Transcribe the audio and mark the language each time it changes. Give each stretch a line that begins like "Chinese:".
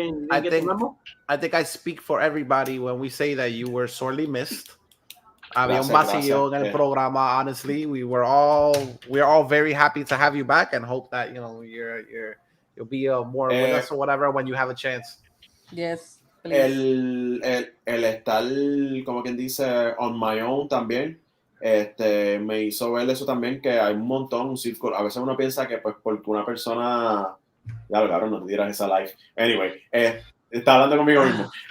English: I think I speak for everybody when we say that you were sorely missed.
Spanish: Había un vacío en el programa.
English: Honestly, we're all very happy to have you back and hope that you'll be more with us or whatever when you have a chance. Yes.
Spanish: El estar, como quien dice,
English: on my own
Spanish: también, me hizo ver eso también, que hay un montón, un círculo. A veces uno piensa que pues porque una persona, ya claro, no te dirás esa live. Anyway, está hablando conmigo mismo.